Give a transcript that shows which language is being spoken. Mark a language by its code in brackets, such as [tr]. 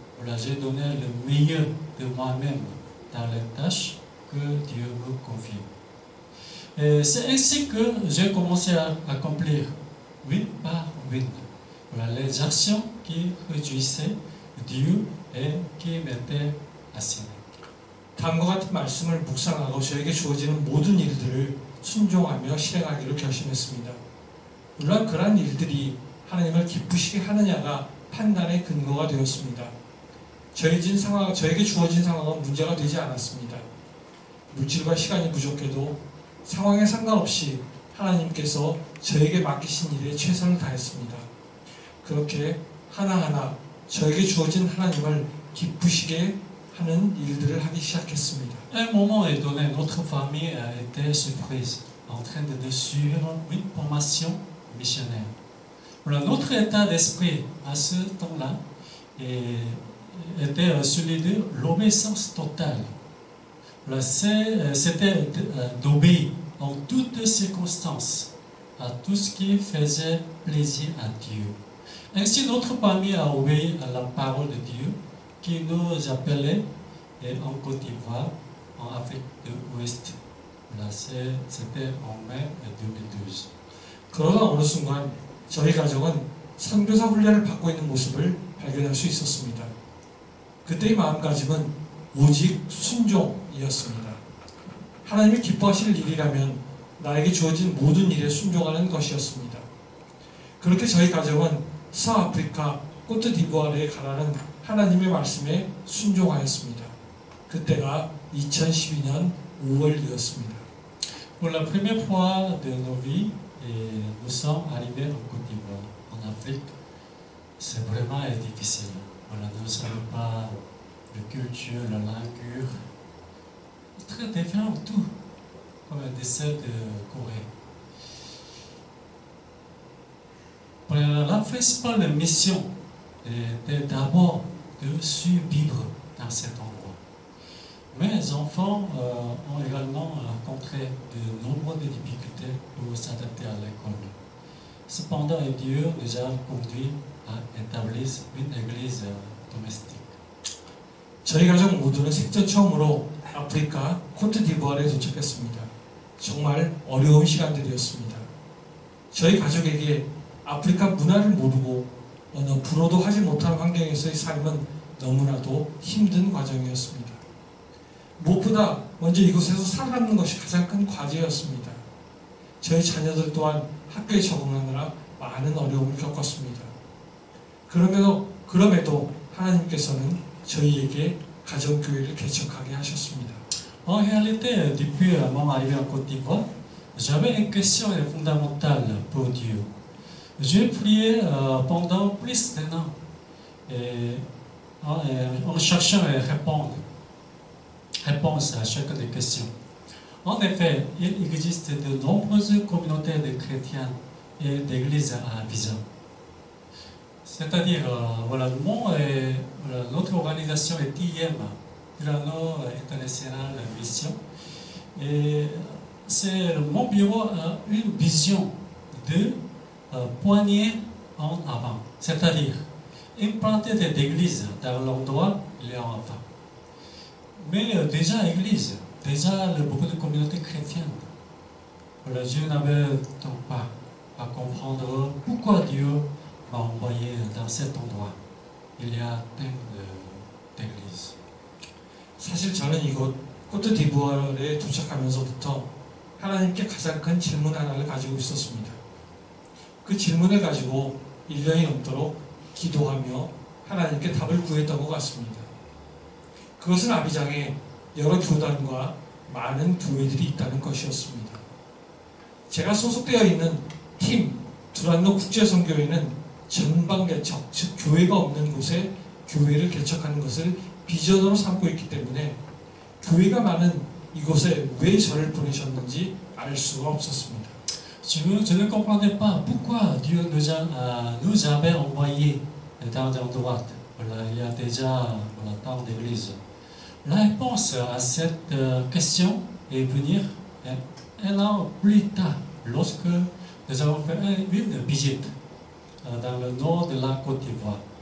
[fr] Voilà, j'ai donné le meilleur de moi-même dans les tâches que Dieu me confie. Et c'est ainsi que j'ai commencé à accomplir, une par une, voilà, les actions qui réjouissaient Dieu et qui m'étaient assignées. [ko] 다음과 같은 말씀을 묵상하고 저에게 주어지는 모든 일들을 순종하며 실행하기로 결심했습니다. 물론 그러한 일들이 하나님을 기쁘시게 하느냐가 판단의 근거가 되었습니다. 저에게 주어진 상황은 문제가 되지 않았습니다. 물질과 시간이 부족해도 상황에 상관없이 하나님께서 저에게 맡기신 일에 최선을 다했습니다. 그렇게 하나하나 저에게 주어진 하나님을 기쁘시게 하는 일들을 하기 시작했습니다. [fr] À un moment donné, notre famille a été surprise en train de suivre une formation missionnaire. Voilà, notre état d'esprit à ce temps-là était celui de l'obéissance totale. Voilà, c'était d'obéir en toutes circonstances à tout ce qui faisait plaisir à Dieu. Ainsi, notre famille a obéi à la parole de Dieu qui nous appelait en Côte d'Ivoire, en Afrique de l'Ouest. Voilà, c'était en mai 2012. [ko] 그러나 어느 순간 저희 가족은 선교사 훈련을 받고 있는 모습을 발견할 수 있었습니다. 그때의 마음가짐은 오직 순종이었습니다. 하나님이 기뻐하실 일이라면 나에게 주어진 모든 일에 순종하는 것이었습니다. 그렇게 저희 가정은 서아프리카 코트디부아르에 가라는 하나님의 말씀에 순종하였습니다. 그때가 2012년 5월이었습니다. [fr] Pour la première fois de nos vies, nous sommes arrivés en Côte d'Ivoire, en Afrique. C'est vraiment difficile. Voilà, nous ne savons pas la culture, la langue, très différent tout, comme des celles de Corée. Pour la principale mission était d'abord de survivre dans cet endroit. Mes enfants ont également rencontré de nombreuses difficultés pour s'adapter à l'école. Cependant, Dieu nous a conduits à établir une église domestique. [ko] 저희 가족 모두는 생전 처음으로 아프리카 코트디부아르에 도착했습니다. 정말 어려운 시간들이었습니다. 저희 가족에게 아프리카 문화를 모르고 어느 불어도 하지 못한 환경에서의 삶은 너무나도 힘든 과정이었습니다. 무엇보다 먼저 이곳에서 살아남는 것이 가장 큰 과제였습니다. 저희 자녀들 또한 학교에 적응하느라 많은 어려움을 겪었습니다. 그럼에도 하나님께서는 저희에게 가정교회를 개척하게 하셨습니다. [fr] En réalité, depuis mon arrivée en Côte d'Ivoire, j'avais une question fondamentale pour Dieu. J'ai prié pendant plus d'un an en cherchant réponse à chacune des questions. En effet, il existe de nombreuses communautés de chrétiens et d'églises à Abidjan. C'est-à-dire, voilà, notre organisation est IM, Irano International Mission. Et mon bureau a une vision de poignée en avant, c'est-à-dire implanter des églises dans l'endroit où il y a enfants. Mais déjà église, déjà beaucoup de communautés chrétiennes. Voilà, Dieu n'avait donc pas à comprendre pourquoi Dieu m'a envoyé dans cet endroit. Il y a plein d'églises. [ko] 사실 저는 이곳 코트디부아르에 도착하면서부터 하나님께 가장 큰 질문 하나를 가지고 있었습니다. 그 질문을 가지고 1년이 넘도록 기도하며 하나님께 답을 구했던 것 같습니다. 그것은 아비장에 여러 교단과 많은 교회들이 있다는 것이었습니다. 제가 소속되어 있는 팀 두란노 국제선교회는 전방 개척, 즉 교회가 없는 곳에 교회를 개척하는 것을 비전으로 삼고 있기 때문에 교회가 많은 이곳에 왜 저를 보내셨는지 알 수가 없었습니다. [fr] Je ne comprenais pas pourquoi Dieu nous avait envoyés dans l'endroit. Voilà, il y a déjà tant d'églises. La réponse à cette question est venue un an plus tard, lorsque nous avons fait une visite dans le nord de la Côte d'Ivoire.